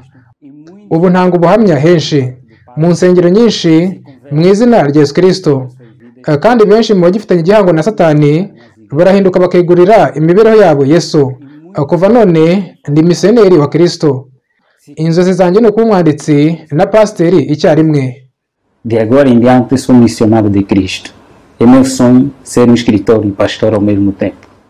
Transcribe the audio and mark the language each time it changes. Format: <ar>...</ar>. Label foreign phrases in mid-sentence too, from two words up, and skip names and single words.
<rw>Ubu ntanga ubuhamya henshi mu nsengero nyinshi mu izina rya Yesu Kristo, kandi benshi mu bagifitanye igihango na Satani barahinduka bakigurira imibereho yabo Yesu. Kuva none ndi misioneri wa Kristo. Inzozi zanjye ni kuba umwanditsi na pasiteri icyarimwe.</rw> <pt>De agora em diante sou missionário de Cristo. É meu sonho ser um escritor e pastor ao mesmo tempo.</pt>